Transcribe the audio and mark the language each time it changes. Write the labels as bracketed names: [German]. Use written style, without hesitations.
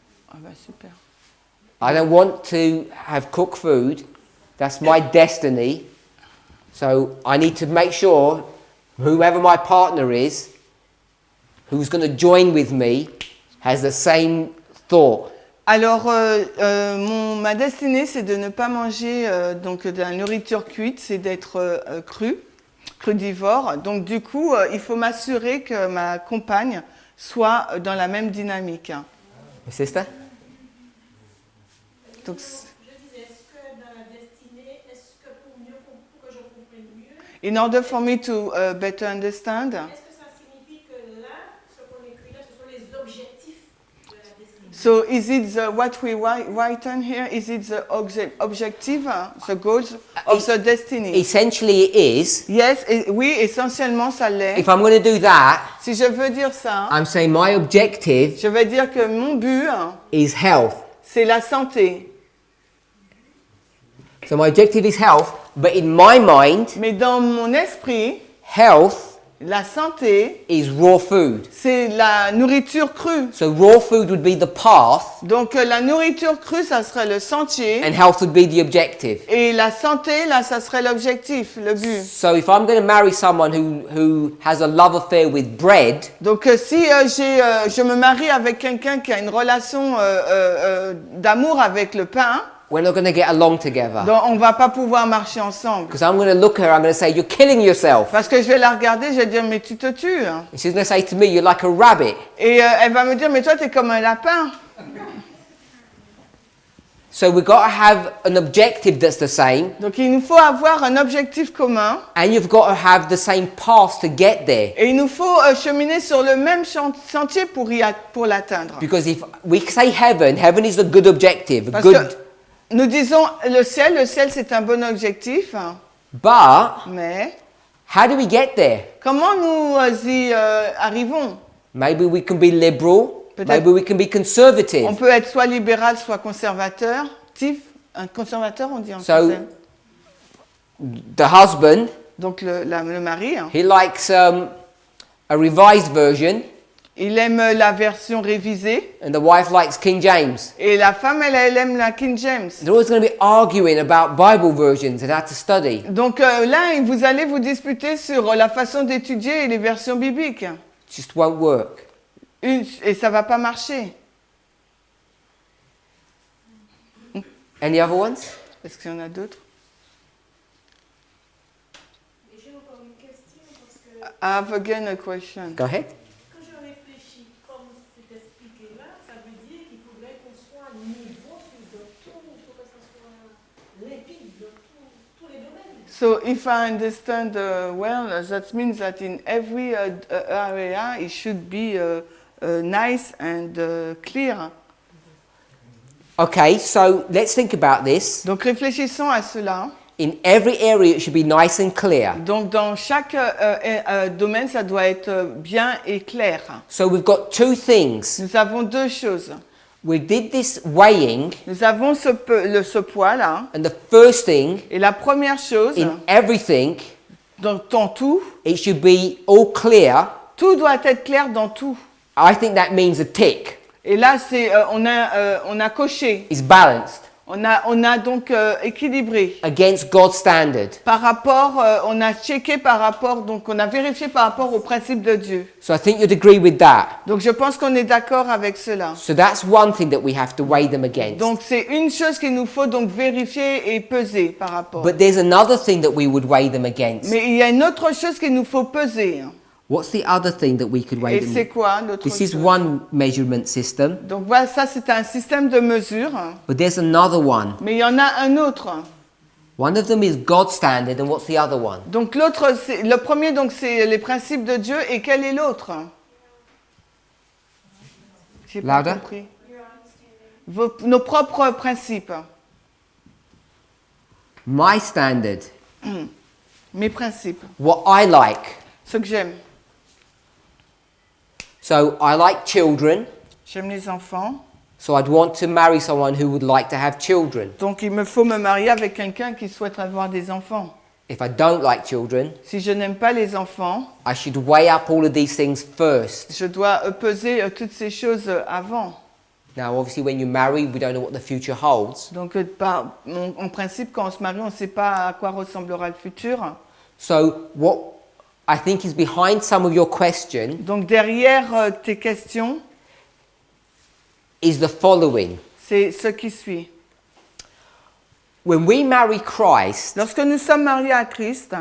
[French] Ah bah super. [English] I don't want to have cooked food. That's my destiny. So I need to make sure whoever my partner is, who's going to join with me, has the same thought. [French] Alors, ma destinée, c'est de ne pas manger donc de la nourriture cuite, c'est d'être crudivore. Donc, du coup, il faut m'assurer que ma compagne soit dans la même dynamique. [English] My sister? [French] Donc, Je disais, est-ce que dans la destinée, est-ce que pour que je comprenne mieux, [English] in order for me to better understand, [French] est-ce que ça signifie que là, ce qu'on écrit là, ce sont les objectifs de la destinée? [English] so is it what we write on here? Is it the objective, the goals of the destiny? Essentially, it is. Yes, [French] oui, essentiellement, ça l'est. [English] If I'm going to do that, [French] Si je veux dire ça, [English] I'm saying my objective [French] je vais dire que mon but, [English] is health. [French] c'est la santé. [English] So my objective is health, but in my mind, [French] Mais dans mon esprit, [English] health [French] la santé, [English] is raw food. [French] c'est la nourriture crue. [English] So raw food would be the path, [French] Donc la nourriture crue, ça serait le sentier. [English] and health would be the objective. [French] Et la santé, là, ça serait l'objectif, le but. [English] So if I'm going to marry someone who has a love affair with bread, [French] Donc si je me marie avec quelqu'un qui a une relation d'amour avec le pain, [English] we're not going to get along together. [French] donc on va pas pouvoir marcher ensemble. [English] Because I'm going to look at her, I'm going to say, you're killing yourself. [French] Parce que je vais la regarder, je vais dire, mais tu te tues. [English] And she's going to say to me, you're like a rabbit. [French] Et elle va me dire, mais toi, tu es comme un lapin. [English] So we've got to have an objective that's the same, [French] Donc il nous faut avoir un objectif commun. [English] and you've got to have the same path to get there. [French] Et il nous faut cheminer sur le même sentier pour l'atteindre. [English] Because if we say heaven, heaven is a good objective, a [French] Parce [English] good, [French] que nous disons le ciel c'est un bon objectif, [English] but [French] mais [English] how do we get there? [French] comment nous y arrivons? [English] Maybe we can be liberal, [French] Peut-être- [English] maybe we can be conservative. [French] On peut être soit libéral, soit conservateur. Un conservateur, on dit en [English] So- [French] français. [English] The husband, [French] Donc le mari, hein, [English] he likes a revised version, [French] il aime la version révisée. [English] and the wife likes King James. [French] Et la femme, elle aime la King James. [English] They're always going to be arguing about Bible versions and how to study. [French] Donc là, vous allez vous disputer sur la façon d'étudier et les versions bibliques. [English] It just won't work. [French] Et ça va pas marcher. [English] Any other ones? [French] Est-ce qu'il y en a d'autres? Et j'ai encore une question parce que [English] I have again a question. Go ahead. [French] quand je réfléchis comme c'est expliqué là, ça veut dire qu'il faudrait qu'on soit niveau sur tout, il faut que ça soit limpide dans tous les domaines. [English] So if I understand well, that means that in every area it should be nice and clear. Okay, so let's think about this. [French] Donc réfléchissons à cela. [English] In every area, it should be nice and clear. [French] Donc dans chaque domaine, ça doit être bien et clair. [English] So we've got two things. [French] Nous avons deux choses. [English] We did this weighing, [French] Nous avons ce poids là. [English] and the first thing, [French] Et la première chose, [English] in everything, [French] dans tout, [English] it should be all clear. [French] tout doit être clair dans tout. [English] I think that means a tick. [French] Et là, c'est on a coché. [English] It's balanced [French] On a donc équilibré. [English] against God's standard. [French] Par rapport, on a checké par rapport, donc on a vérifié par rapport au principe de Dieu. [English] So I think you'd agree with that. [French] Donc je pense qu'on est d'accord avec cela. [English] So that's one thing that we have to weigh them against. [French] Donc c'est une chose qu'il nous faut donc vérifier et peser par rapport. [English] But there's another thing that we would weigh them against. [French] Mais il y a une autre chose qu'il nous faut peser. [English] What's the other thing that we could weigh [French] Et [English] them [French] c'est [English] against? [French] quoi l'autre [English] This is [French] chose? [English] one measurement system, [French] Donc voilà, ça c'est un système de mesure. [English] but there's another one. [French] Mais il y en a un autre. [English] One of them is God's standard, and what's the other one? [French] Donc l'autre, le premier donc c'est les principes de Dieu et quel est l'autre? J'ai pas [English] Louder. [French] compris. Nos propres principes. [English] My standard, [French] Mes principes. [English] what I like. [French] Ce que j'aime. [English] So I like children, [French] J'aime les enfants. [English] so I'd want to marry someone who would like to have children. [French] Donc il me faut me marier avec quelqu'un qui souhaite avoir des enfants. [English] If I don't like children, [French] Si je n'aime pas les enfants, [English] I should weigh up all of these things first. [French] je dois peser toutes ces choses avant. [English] Now, obviously, when you marry, we don't know what the future holds. [French] Donc en principe, quand on se marie, on ne sait pas à quoi ressemblera le futur. [English] So what I think is behind some of your question [French] Donc derrière tes questions, [English] is the following. [French] C'est ce qui suit. [English] When we marry Christ, [French] Lorsque nous sommes mariés à Christ,